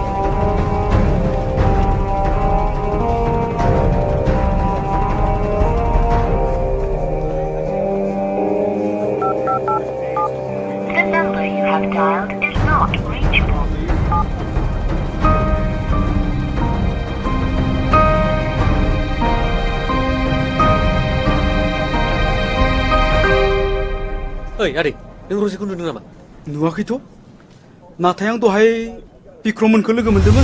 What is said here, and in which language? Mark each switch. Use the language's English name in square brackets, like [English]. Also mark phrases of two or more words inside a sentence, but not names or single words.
[English] The number you have dialed is not reachable. [Bodo] ओइ आदै नों रोजीखौ नुदों नामा नुवाखैथ' नाथाय आं दहाय बिक्रममोनखौ लोगो मोनदोंमोन